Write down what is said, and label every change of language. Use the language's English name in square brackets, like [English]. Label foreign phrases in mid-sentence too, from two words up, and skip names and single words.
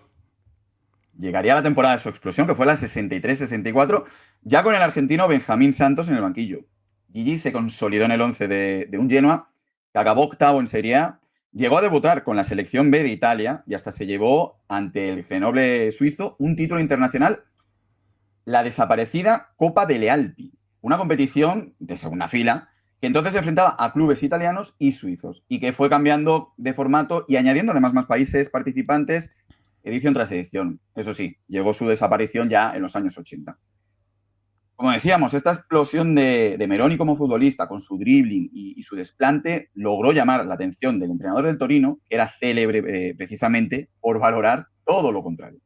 [Spanish] Llegaría la temporada de su explosión, que fue la 63-64, ya con el argentino Benjamín Santos en el banquillo. Gigi se consolidó en el 11 de un Genoa, que acabó octavo en Serie A, llegó a debutar con la selección B de Italia y hasta se llevó ante el Grenoble suizo un título internacional, la desaparecida Copa delle Alpi, una competición de segunda fila que entonces se enfrentaba a clubes italianos y suizos y que fue cambiando de formato y añadiendo además más países participantes edición tras edición. Eso sí, llegó su desaparición ya en los años 80. Como decíamos, esta explosión de Meroni como futbolista, con su dribbling y su desplante, logró llamar la atención del entrenador del Torino, que era célebre precisamente por valorar todo lo contrario.